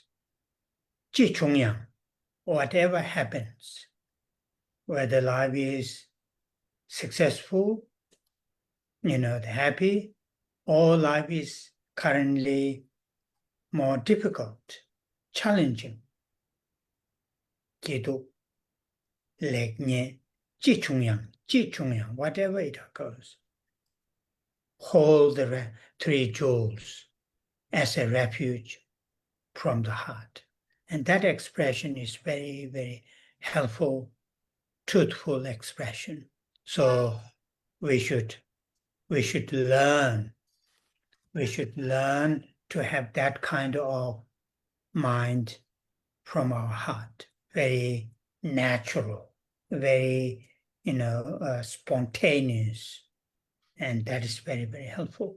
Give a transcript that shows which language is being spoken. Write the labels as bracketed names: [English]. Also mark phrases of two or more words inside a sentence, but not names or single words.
[Tibetan] ཅི་བྱུང་ཡང, [English] whatever happens, whether life is successful, happy, or life is currently more difficult, challenging. [Tibetan] སྐྱིད་སྡུག་ ལེགས་ཉེས་ ཅི་བྱུང་ཡང, [English] whatever it occurs. Hold the 3 jewels as a refuge from the heart. And that expression is very, very helpful, truthful expression. So we should learn to have that kind of mind from our heart, very natural, very, spontaneous, and that is very, very helpful.